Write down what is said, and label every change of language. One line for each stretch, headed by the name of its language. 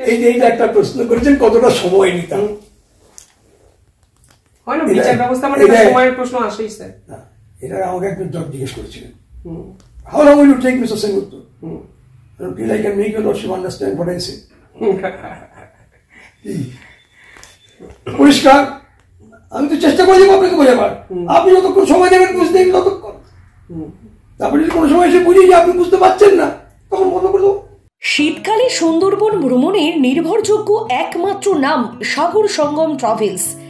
Bangla: এইটা একটা প্রশ্ন করেছেন কতটা সময় নিতাম। হয় না বিচার ব্যবস্থা মানে সময়ের প্রশ্ন আসেই স্যার। এটা আমাকে একজন জজ জিজ্ঞেস করেছিলেন,
English: how long will you take, Mr. Sengupta? Until I can make your lordship understand what I say.
Bangla: পরিষ্কার, আমি তো চেষ্টা করে যাবো আপনাকে বোঝাবার, আপনি যতক্ষণ সময় দেবেন বুঝতে ততক্ষণ, তারপরে যদি কোনো সময় এসে বুঝি যে আপনি বুঝতে পারছেন না তখন বন্ধ করে দেবো। শীতকালে সুন্দরবন ভ্রমণের নির্ভরযোগ্য একমাত্র নাম সাগর সঙ্গম ট্রাভেলস।